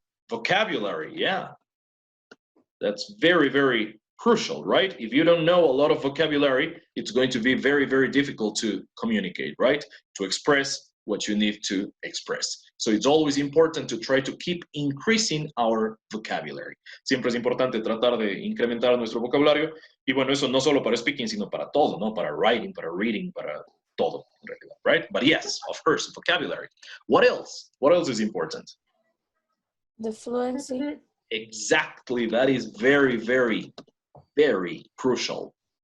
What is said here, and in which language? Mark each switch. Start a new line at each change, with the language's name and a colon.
English: Vocabulary, yeah. That's very, very crucial, right? If you don't know a lot of vocabulary, it's going to be very, very difficult to communicate, right? To express what you need to express. So it's always important to try to keep increasing our vocabulary.
Spanish: Siempre es importante tratar de incrementar nuestro vocabulario. Y bueno, eso no solo para speaking, sino para todo, ¿no? Para writing, para reading, para todo, en realidad, right?
English: But yes, of course, vocabulary. What else? What else is important? The fluency. Exactly, that is very, very, very crucial.